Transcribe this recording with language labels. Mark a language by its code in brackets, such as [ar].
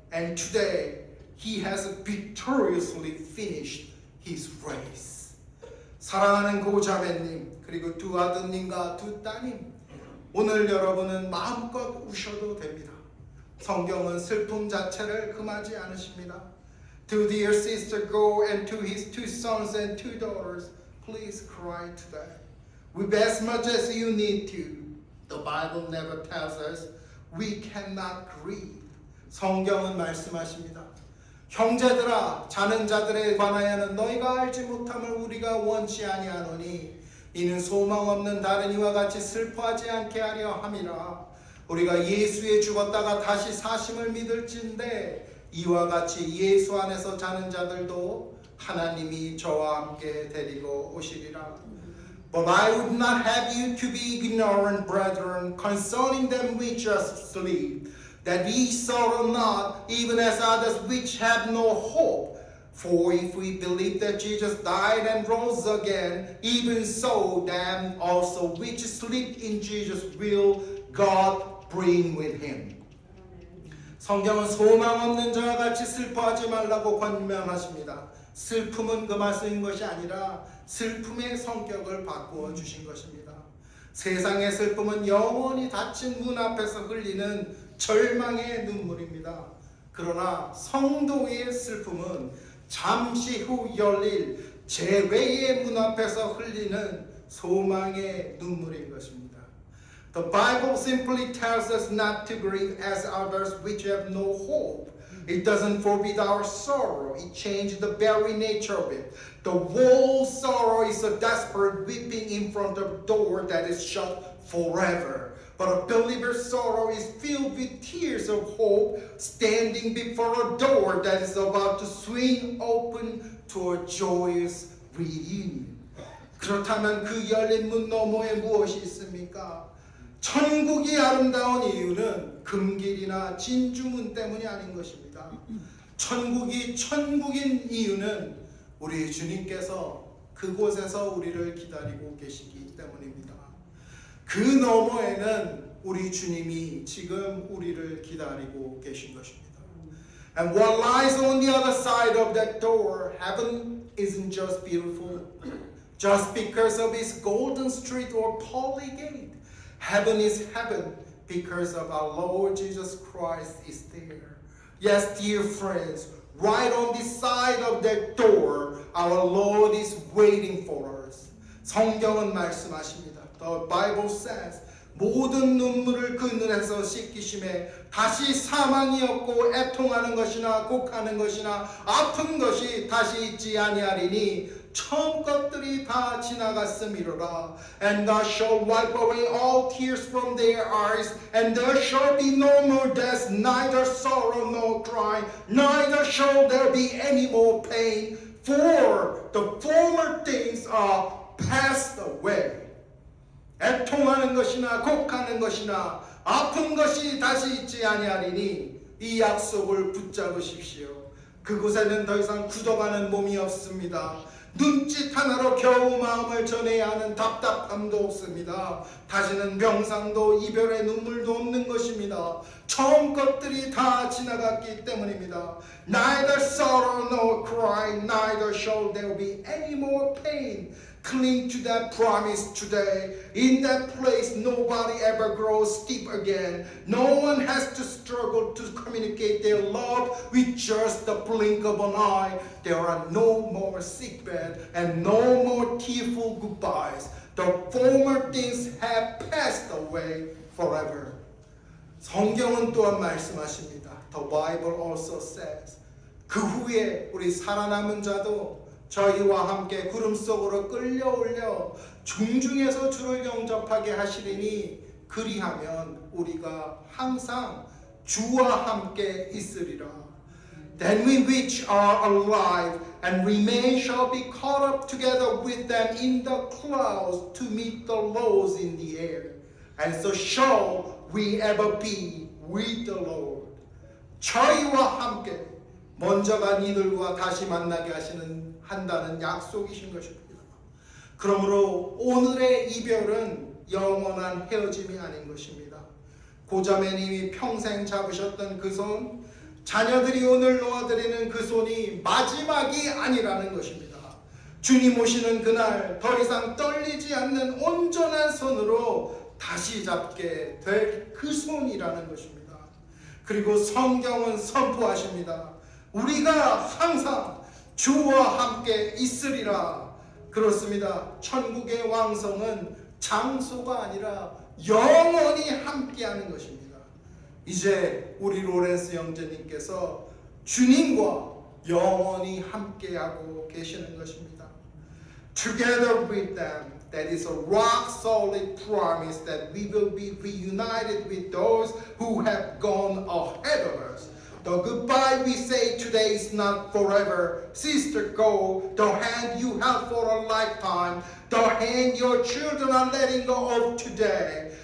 [en] And today, he has victoriously finished his race. [ko] 사랑하는 고자매님, 그리고 두 아드님과 두 따님, 오늘 여러분은 마음껏 우셔도 됩니다. 성경은 슬픔 자체를 금하지 않으십니다. [en] To dear sister Go and to his 2 sons and 2 daughters, please cry today. Weep as much as you need to. The Bible never tells us we cannot grieve. [ko] 성경은 말씀하십니다. 형제들아, 자는 자들에 관하여는 너희가 알지 못함을 우리가 원치 아니하노니 이는 소망 없는 다른 이와 같이 슬퍼하지 않게 하려 함이라. 우리가 예수에 죽었다가 다시 사심을 믿을진데 이와 같이 예수 안에서 자는 자들도 하나님이 저와 함께 데리고 오시리라. [en] But I would not have you to be ignorant, brethren, concerning them which just sleep, that ye sorrow not, even as others which have no hope. For if we believe that Jesus died and rose again, even so them also which sleep in Jesus will God bring with him. [ko] 성경은 소망 없는 자와 같이 슬퍼하지 말라고 권면하십니다. 슬픔은 금하신 것이 아니라 슬픔의 성격을 바꾸어 주신 것입니다. 세상의 슬픔은 영원히 닫힌 문 앞에서 흘리는 절망의 눈물입니다. 그러나 성도의 슬픔은 잠시 후 열릴 재회의 문 앞에서 흘리는 소망의 눈물인 것입니다. [en] The Bible simply tells us not to grieve as others which have no hope. It doesn't forbid our sorrow. It changes the very nature of it. The whole sorrow is a desperate weeping in front of a door that is shut forever. But a believer's sorrow is filled with tears of hope, standing before a door that is about to swing open to a joyous reunion. [ko] 그렇다면 그 열린 문 너머에 무엇이 있습니까? 천국이 아름다운 이유는 금길이나 진주문 때문이 아닌 것입니다. 천국이 천국인 이유는 우리 주님께서 그곳에서 우리를 기다리고 계시기 때문입니다. 그 너머에는 우리 주님이 지금 우리를 기다리고 계신 것입니다. [en] And what lies on the other side of that door, heaven isn't just beautiful, just because of its golden street or pearly gate. Heaven is heaven because of our Lord Jesus Christ is there. Yes, dear friends, right on the side of that door, our Lord is waiting for us. [ko] 성경은 말씀하십니다. [en] The Bible says, [ko] 모든 눈물을 그 눈에서 씻기심에 다시 사망이 없고 애통하는 것이나 곡하는 것이나 아픈 것이 다시 있지 아니하리니 처음 것들이 다 지나갔음이로라. [en] And thou shalt wipe away all tears from their eyes, and there shall be no more death, neither sorrow nor crying, neither shall there be any more pain, for the former things are passed away. [ko] 애통하는 것이나 곡하는 것이나 아픈 것이 다시 있지 아니하리니 이 약속을 붙잡으십시오. 그곳에는 더 이상 굳어가는 몸이 없습니다. 눈짓 하나로 겨우 마음을 전해야 하는 답답함도 없습니다. 다시는 명상도 이별의 눈물도 없는 것입니다. 처음 것들이 다 지나갔기 때문입니다. [en] Neither sorrow nor cry, neither shall there be any more pain. Cling to that promise today. In that place, nobody ever grows steep again. No one has to struggle to communicate their love with just the blink of an eye. There are no more sickbed and no more tearful goodbyes. The former things have passed away forever. [ko] 성경은 또한 말씀하십니다. [en] The Bible also says, [ko] 그 후에 우리 살아남은 자도 저희와 함께 구름 속으로 끌려올려 중중에서 주를 영접하게 하시리니 그리하면 우리가 항상 주와 함께 있으리라. [en] Then we which are alive and remain shall be caught up together with them in the clouds to meet the Lord in the air. And so shall we ever be with the Lord. [ko] 저희와 함께 먼저 간 이들과 다시 만나게 한다는 약속이신 것입니다. 그러므로 오늘의 이별은 영원한 헤어짐이 아닌 것입니다. 고자매님이 평생 잡으셨던 그 손, 자녀들이 오늘 놓아드리는 그 손이 마지막이 아니라는 것입니다. 주님 오시는 그날 더 이상 떨리지 않는 온전한 손으로 다시 잡게 될 그 손이라는 것입니다. 그리고 성경은 선포하십니다. 우리가 항상 주와 함께 있으리라. 그렇습니다. 천국의 왕성은 장소가 아니라 영원히 함께하는 것입니다. 이제 우리 로렌스 형제님께서 주님과 영원히 함께하고 계시는 것입니다. [en] Together with them, that is a rock solid promise that we will be reunited with those who have gone ahead of us. The goodbye we say today is not forever. Sister, go. The hand you held for a lifetime, the hand your children are letting go of today.